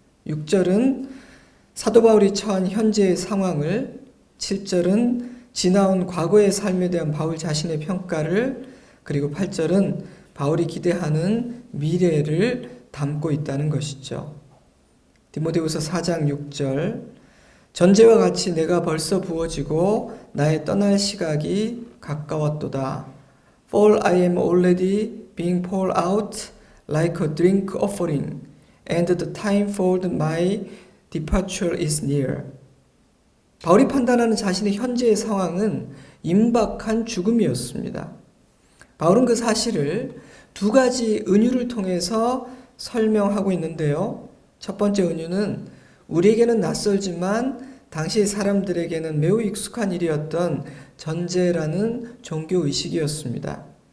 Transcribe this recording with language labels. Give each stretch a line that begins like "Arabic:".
Korean: 6절은 사도 바울이 처한 현재의 상황을, 7절은 지나온 과거의 삶에 대한 바울 자신의 평가를, 그리고 8절은 바울이 기대하는 미래를 담고 있다는 것이죠. 디모데후서 4장 6절, 전제와 같이 내가 벌써 부어지고 나의 떠날 시각이 가까웠도다.
English: For I am already being poured out like a drink offering, and the time for my departure is near.
Korean: 바울이 판단하는 자신의 현재의 상황은 임박한 죽음이었습니다. 바울은 그 사실을 2가지 은유를 통해서 설명하고 있는데요. 첫 번째 은유는 우리에게는 낯설지만 당시 사람들에게는 매우 익숙한 일이었던 전제라는 종교의식이었습니다.